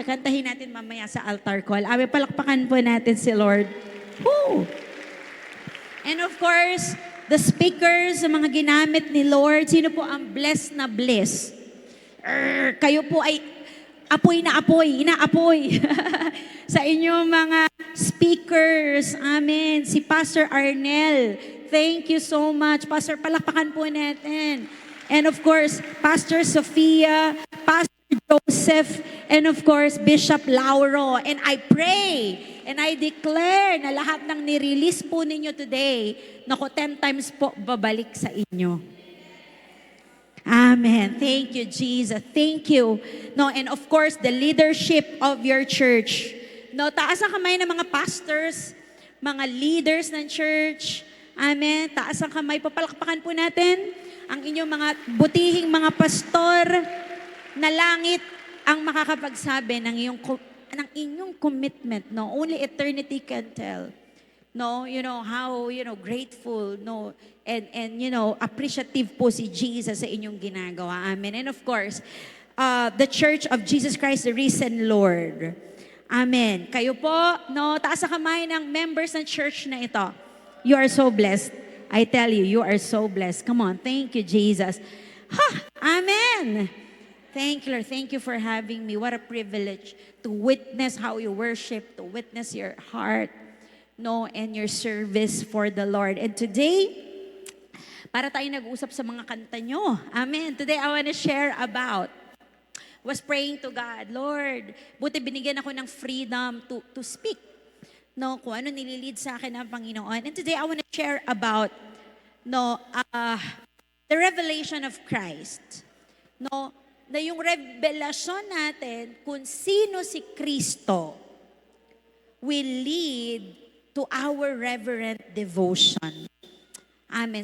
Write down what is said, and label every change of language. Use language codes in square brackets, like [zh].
[tl] Kantahin natin mamaya sa altar call. Amen, palakpakan po natin si Lord. Woo! [en] And of course, the speakers, [tl] mga ginamit ni Lord, sino po ang blessed na bliss? Kayo po ay apoy na apoy, inaapoy sa inyong mga speakers. Amen. [en] Si Pastor Arnel, thank you so much. Pastor, [tl] palakpakan po natin. [en] And of course, Pastor Sofia, Pastor Joseph, and of course, Bishop Lauro. And I pray and I declare [tl] na lahat ng nirelease po ninyo [en] today, 10 times [tl] po babalik sa inyo. [en] Amen. Thank you, Jesus. Thank you. And of course, the leadership of your church. [tl] Taas ang kamay ng mga pastors, mga leaders ng church, Amen. Taas ang kamay. Papalakpakan po natin ang inyong mga butihing mga pastor na langit ang makakapagsabi ng inyong commitment. [en] No? Only eternity can tell. No, how, grateful, no, and appreciative [tl] po si Jesus sa inyong ginagawa. [en] Amen. And of course, the Church of Jesus Christ, the Risen Lord. Amen. [tl] Kayo po, no, taas ang kamay ng members ng church na ito. [en] You are so blessed. I tell you, you are so blessed. Come on, thank you, Jesus. Amen. Thank you, Lord. Thank you for having me. What a privilege to witness how you worship, to witness your heart, no, and your service for the Lord. [tl] And today, para tayo nag-usap sa mga kanta nyo. Amen. [en] Today, I want to share about, was praying to God, Lord, [tl] buti binigyan ako ng [en] freedom to speak. [tl] No, kung ano nililid sa akin ng Panginoon. [en] And today, I want to share about, the revelation of Christ. [tl] No, na yung revelasyon natin kung sino si Kristo [en] will lead to our reverent devotion. [tl] Amen.